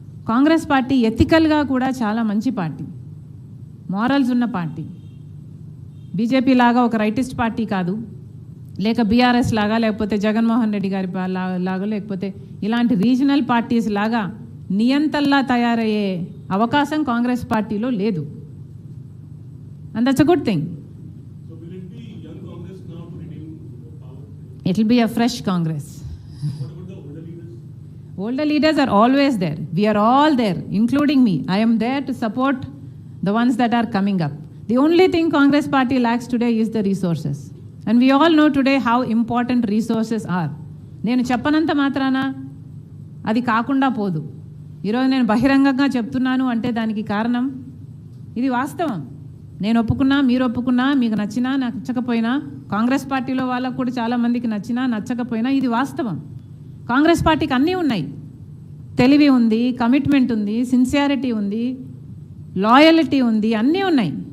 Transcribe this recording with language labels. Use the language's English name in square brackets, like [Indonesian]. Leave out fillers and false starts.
[Telugu] Congress party ఎథికల్గా కూడా చాలా మంచి పార్టీ, మారల్స్ ఉన్న పార్టీ. బీజేపీ లాగా ఒక రైటిస్ట్ పార్టీ కాదు, లేక బీఆర్ఎస్ లాగా, లేకపోతే జగన్మోహన్ రెడ్డి గారి లాగా, లేకపోతే ఇలాంటి రీజనల్ పార్టీస్ లాగా నియంతల్లా తయారయ్యే అవకాశం కాంగ్రెస్ పార్టీలో లేదు. [English] and that's a good thing. So will it be young Congress now to retain power? It will be a fresh Congress. What about the older leaders? Older leaders are always there. We are all there, including me. I am there to support the ones that are coming up. The only thing Congress party lacks today is the resources. And we all know today how important resources are. [Telugu] నేను చెప్పనంత మాత్రాన అది కాకుండా పోదు. ఈరోజు నేను బహిరంగంగా చెప్తున్నాను అంటే దానికి కారణం ఇది వాస్తవం. నేను ఒప్పుకున్నా, మీరు ఒప్పుకున్నా, మీకు నచ్చినా నచ్చకపోయినా, కాంగ్రెస్ పార్టీలో వాళ్ళకు కూడా చాలామందికి నచ్చినా నచ్చకపోయినా ఇది వాస్తవం. కాంగ్రెస్ పార్టీకి అన్నీ ఉన్నాయి. తెలివి ఉంది, కమిట్మెంట్ ఉంది, సిన్సియారిటీ ఉంది, లాయలిటీ ఉంది, అన్నీ ఉన్నాయి.